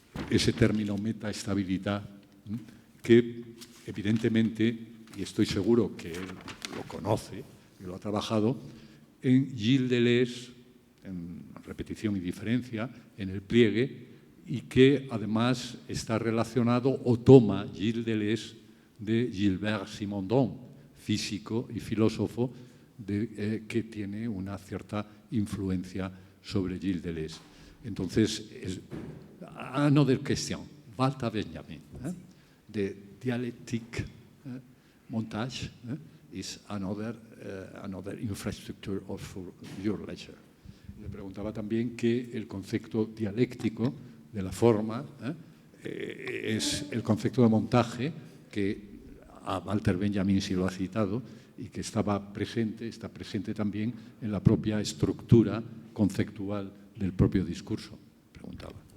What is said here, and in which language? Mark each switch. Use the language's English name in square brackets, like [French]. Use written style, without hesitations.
[Spanish] ese término metaestabilidad que evidentemente, y estoy seguro que él lo conoce y lo ha trabajado, en Gilles Deleuze, en repetición y diferencia, en el pliegue, y que además está relacionado o toma Gilles Deleuze de Gilbert Simondon, físico y filósofo que tiene una cierta influencia sobre Gilles Deleuze. [English] Entonces, another question, Walter Benjamin, the dialectic montage is another infrastructure of your lecture. [Spanish] Le preguntaba también que el concepto dialéctico de la forma es el concepto de montaje que a Walter Benjamin sí lo ha citado y que está presente también en la propia estructura conceptual del propio discurso, preguntaba.